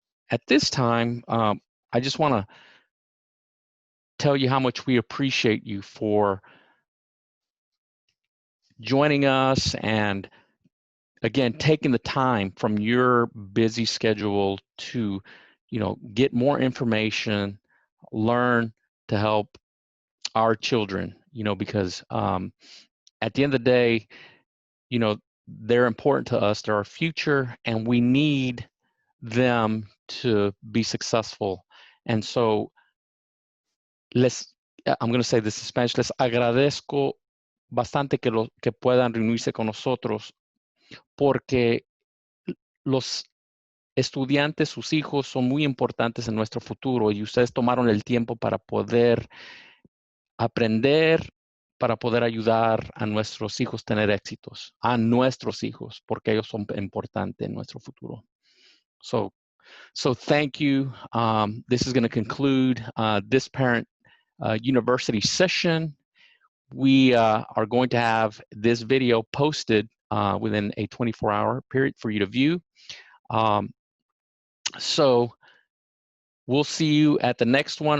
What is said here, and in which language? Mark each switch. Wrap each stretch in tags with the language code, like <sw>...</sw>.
<en>At this time, I just want to tell you how much we appreciate you for joining us and, again, taking the time from your busy schedule to, get more information, learn to help our children, because at the end of the day, they're important to us. They're our future, and we need them to be successful. And so I'm going to say this in Spanish,</en> <es>les agradezco bastante que puedan reunirse con nosotros, porque los estudiantes, sus hijos, son muy importantes en nuestro futuro, y ustedes tomaron el tiempo para poder aprender, para poder ayudar a nuestros hijos a tener éxitos, a nuestros hijos, porque ellos son importantes en nuestro futuro.</es> <en>So thank you. This is going to conclude this parent university session. We are going to have this video posted within a 24-hour period for you to view. So we'll see you at the next one.</en>